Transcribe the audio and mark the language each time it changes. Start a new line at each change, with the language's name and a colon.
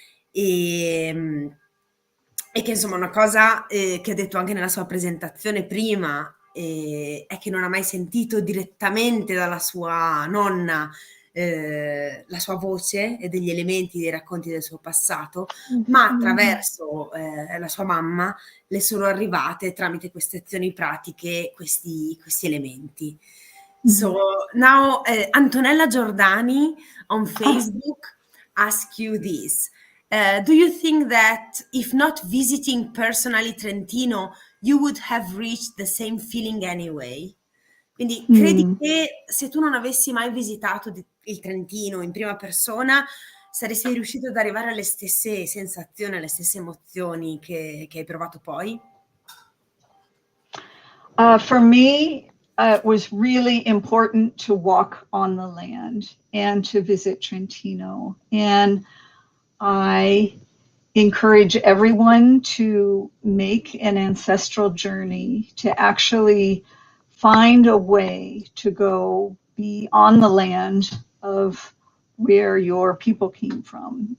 Italian: E che insomma una cosa che ha detto anche nella sua presentazione prima è che non ha mai sentito direttamente dalla sua nonna la sua voce e degli elementi dei racconti del suo passato, ma attraverso la sua mamma le sono arrivate tramite queste azioni pratiche questi elementi.
English: So now Antonella Giordani on Facebook ask you this. Do you think that if not visiting personally Trentino, you would have reached the same feeling anyway?
Italian: Quindi credi che se tu non avessi mai visitato il Trentino in prima persona, saresti riuscito ad arrivare alle stesse sensazioni, alle stesse emozioni che hai provato poi?
English: For me, it was really important to walk on the land and to visit Trentino. And I encourage everyone to make an ancestral journey, to actually find a way to go be on the land of where your people came from.